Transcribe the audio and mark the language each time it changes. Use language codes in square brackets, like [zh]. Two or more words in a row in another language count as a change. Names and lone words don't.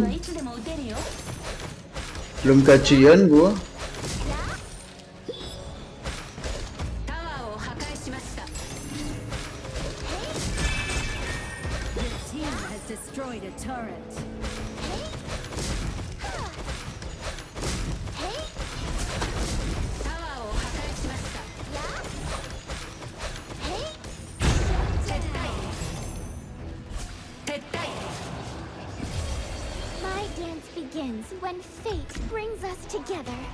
[ja] いつでも撃てるよ [id] belum gajian gua. [ja] タワーを破壊しました [en] Your team has destroyed a turret. [ja] タワーを破壊しました撤退 [en] My dance begins when fate brings us together.